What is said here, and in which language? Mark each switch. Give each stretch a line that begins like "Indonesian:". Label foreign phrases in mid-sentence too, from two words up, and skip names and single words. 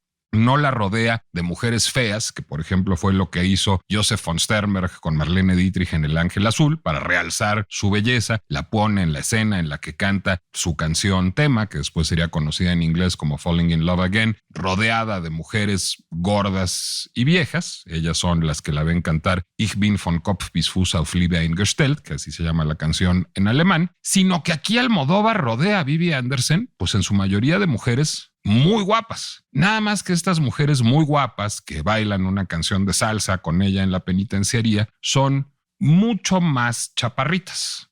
Spanish: no la rodea de mujeres feas, que por ejemplo fue lo que hizo Joseph von Sternberg con Marlene Dietrich en El Ángel Azul, para realzar su belleza. La pone en la escena en la que canta su canción tema, que después sería conocida en inglés como Falling in Love Again, rodeada de mujeres gordas y viejas. Ellas son las que la ven cantar Ich bin von Kopf bis Fuß auf Liebe eingestellt, que así se llama la canción en alemán, sino que aquí Almodóvar rodea a Vivi Anderson, pues en su mayoría de mujeres muy guapas. Nada más que estas mujeres muy guapas que bailan una canción de salsa con ella en la penitenciaría son mucho más chaparritas.